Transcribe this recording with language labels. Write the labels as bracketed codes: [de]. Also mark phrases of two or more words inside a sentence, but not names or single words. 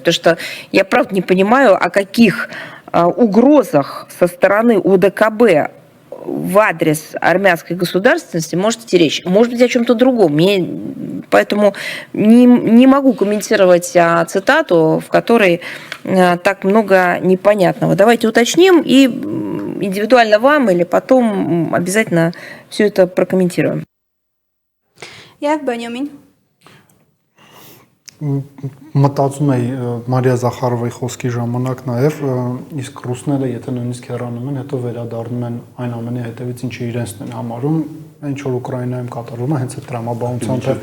[ru] Потому что я, правда, не понимаю, о каких угрозах со стороны УДКБ в адрес армянской государственности может идти речь. Может быть, о чем-то другом. Поэтому не могу комментировать цитату, в которой так много непонятного. Давайте уточним и индивидуально вам или потом обязательно все это прокомментируем. [hy] Եվ Բենյամին Մտածում էի Մարիա Զախարովայի խոսքի ժամանակ նաև իսկ ռուսները եթե նույնիսկ հեռանում են, հետո վերադառնում են այն ամենի հետևից, ինչը իրենցն են համարում, ինչ որ Ուկրաինայում կատարվում է, հենց այդ տրամաբանությամբ